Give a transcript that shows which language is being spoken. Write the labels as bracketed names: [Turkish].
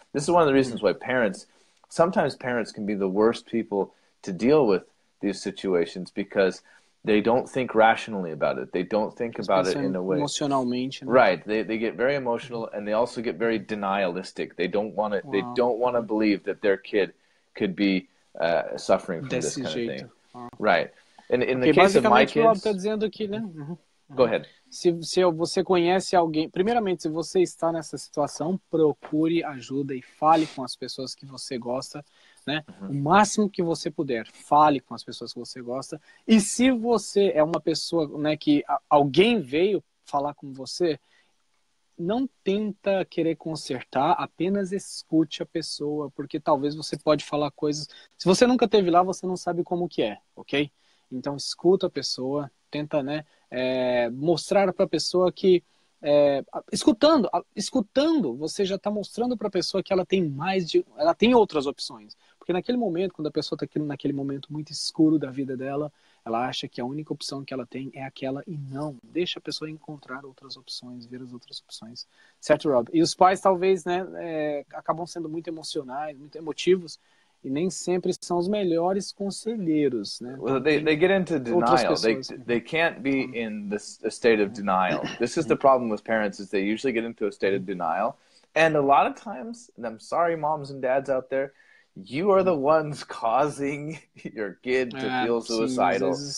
[English] This is one of the reasons why sometimes parents can be the worst people to deal with these situations because they don't think rationally about it. They don't think about it in a way. [Portuguese] Emocionalmente, né? [English] Right. They get very emotional, and they also get very denialistic. They don't want to. They don't want to believe that their kid could be suffering from this kind of thing. Right. And in the case of my kids, [Portuguese] tá dizendo aqui, né? [English] Go ahead. [Portuguese] Se você conhece alguém, primeiramente, se você está nessa situação, procure ajuda e fale com as pessoas que você gosta, né? O máximo que você puder, fale com as pessoas que você gosta. E se você é uma pessoa, né, que alguém veio falar com você, não tenta querer consertar, apenas escute a pessoa, porque talvez você pode falar coisas. Se você nunca esteve lá, você não sabe como que é, ok? Então escuta a pessoa, tenta, né, mostrar para a pessoa que escutando, você já está mostrando para a pessoa que ela tem ela tem outras opções. Porque naquele momento, quando a pessoa está naquele momento muito escuro da vida dela, ela acha que a única opção que ela tem é aquela e não. Deixa a pessoa encontrar outras opções, ver as outras opções. Certo, Rob? E os pais talvez, né, acabam sendo muito emocionais, muito emotivos, e nem sempre são os melhores conselheiros, né? [English] Well, they get into denial. They can't be in a state of denial. This is the problem with parents, is they usually get into a state of denial. And a lot of times, and I'm sorry, moms and dads out there, you are the ones causing your kid to feel suicidal.